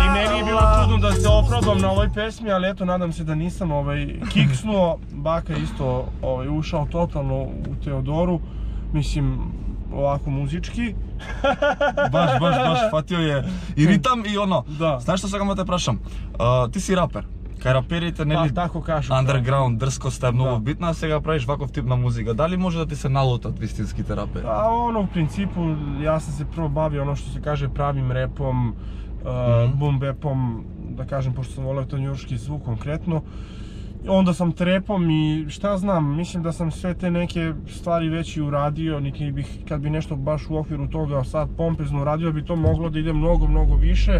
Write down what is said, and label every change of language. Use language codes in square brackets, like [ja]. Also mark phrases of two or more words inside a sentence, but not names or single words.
[sr] I meni je bilo čudno da se oprobam na ovoj pesmi, ali eto, nadam se da nisam kiksnuo. Baka isto ušao totalno u Teodoru. Mislim, ovako muzički. Baš, fatio je i ritam i ono. [mk] Знаш што сам те прашам? Ти си рапер. Кај раперите, [sr] Pa tako kažu. [mk] Underground, [sr] drskost je mnogo bitna, [mk] a сега правиш ваков тип на музика. Дали може да ти се налутат вистинските рапери? [sr] Pa ono, u principu, ja sam se prvo bavio ono što se kaže pravim repom, boom bapom, da kažem, pošto sam voleo to njurški zvuk konkretno. Onda sam trepom i šta znam, mislim da sam sve te neke stvari već i uradio, niti bih, kad bi nešto baš u okviru toga sad pompezno uradio, bi to moglo da ide mnogo više.